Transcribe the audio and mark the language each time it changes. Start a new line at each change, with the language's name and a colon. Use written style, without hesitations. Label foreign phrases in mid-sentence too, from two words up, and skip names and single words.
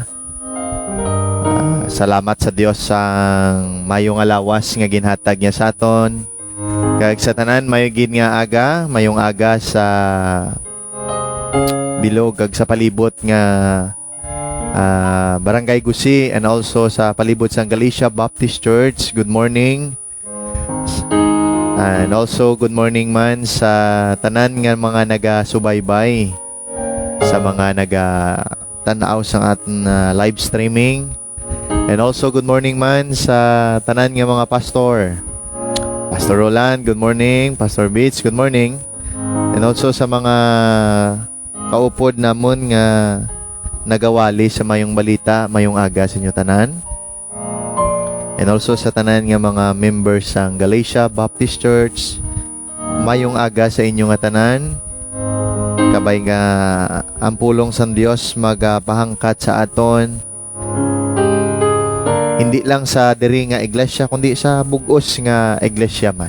Hiligaynon: Salamat sa Dios sang mayong alawas nga ginhatag niya sa aton. Kag sa tanan mayong nga aga, mayong aga sa bilog kag sa palibot nga Barangay Gusi
English: and also
Hiligaynon: sa palibot sa Galicia Baptist Church.
English: Good morning. And also good morning
Hiligaynon: man sa tanan nga mga naga-subaybay, sa mga naga-tanaw sa aton
English: live streaming. And also good morning
Hiligaynon: man sa tanan nga mga pastor.
English: Pastor Roland, good morning. Pastor Beats, good morning. And also
Hiligaynon: sa mga kaupod namon nga nagawali sa mayong balita, mayong aga sa inyo tanan.
English: And also
Hiligaynon: sa tanan nga mga members sang Galicia Baptist Church, mayong aga sa inyo nga tanan. Kabay nga ang pulong sang Dios magapahangkat sa aton. Hindi lang sa diri nga iglesia, kundi sa bugos nga iglesia man.